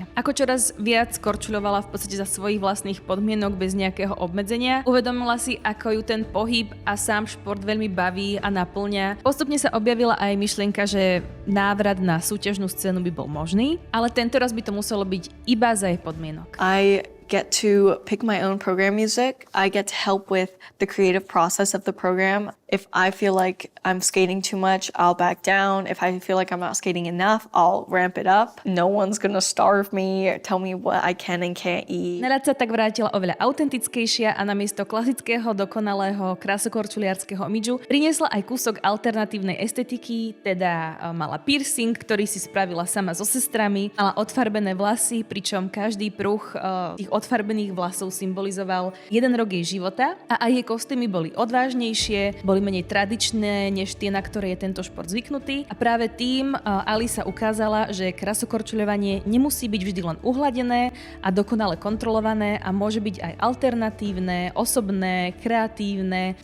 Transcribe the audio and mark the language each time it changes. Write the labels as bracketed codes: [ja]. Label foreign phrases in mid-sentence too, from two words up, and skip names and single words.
[sk] Ako čoraz viac korčuľovala v podstate za svojich vlastných podmienok bez nejakého obmedzenia, uvedomila si, ako ju ten pohyb a sám šport veľmi baví a naplňa. Postupne sa objavila aj myšlienka, že návrat na súťažnú scénu by bol možný, ale tento raz by to muselo byť iba za jej podmienok. [en] I get to pick my own program music. I get to help with the creative process of the program. If I feel like I'm skating too much, I'll back down. If I feel like I'm not skating enough, I'll ramp it up. No one's gonna starve me or tell me what I can and can't eat. [sk] Na ľad sa tak vrátila oveľa autentickejšia a namiesto klasického, dokonalého krasokorčuliarskeho imidžu priniesla aj kúsok alternatívnej estetiky, teda mala piercing, ktorý si spravila sama so sestrami, mala odfarbené vlasy, pričom každý pruh tých odfarbených vlasov symbolizoval jeden rok jej života a aj jej kostýmy boli odvážnejšie, boli menej tradičné než tie, na ktoré je tento šport zvyknutý a práve tým Alisa ukázala, že krasokorčuľovanie nemusí byť vždy len uhladené a dokonale kontrolované a môže byť aj alternatívne, osobné, kreatívne.